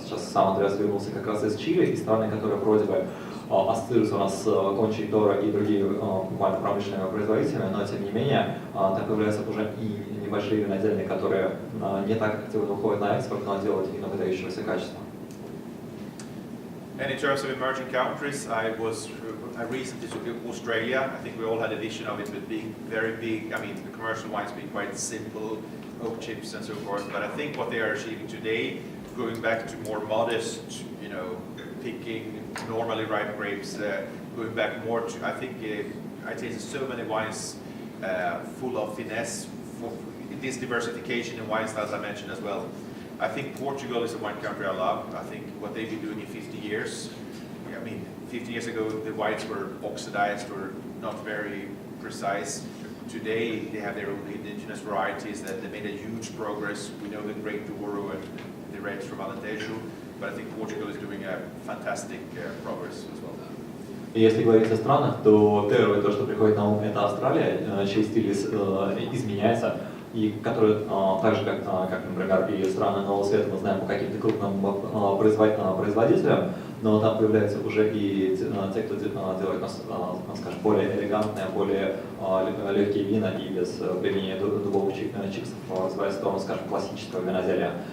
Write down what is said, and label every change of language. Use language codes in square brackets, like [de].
[ru] Сейчас сам Андреас вернулся как раз из Чили, из страны, которая вроде бы ассоциируется у нас с Кончи и Торо и другими промышленными производителями, но тем не менее там появляются уже и небольшие винодельни, которые не так активно уходят на экспорт, но делают вино выдающегося качества. [en] And in terms of emerging countries, I recently took Australia. I think we all had a vision of it with being very big. I mean, the commercial wines being quite simple, oak chips and so forth. But I think what they are achieving today, going back to more modest, picking normally ripe grapes, going back more to, I think I tasted so many wines full of finesse, this diversification in wine styles I mentioned as well. I think Portugal is a wine country I love. I think what they've been doing in 50 years, 50 years ago the whites were oxidized or not very precise. Today they have their own indigenous varieties that they made a huge progress. We know the Great Douro and the reds from Alentejo, but I think Portugal is doing a fantastic progress as well. [ru] Если говорить о странах, то первое, то, что приходит на ум, это Австралия, чей стиль изменяется, и которые, так же, как, например, и страны Нового Света, мы знаем по каким-то крупным производителям, но там появляются уже и те, кто делает, скажем, более элегантные, более легкие вина и без применения дубовых чипсов, развивая сторону, скажем, классического виноделия.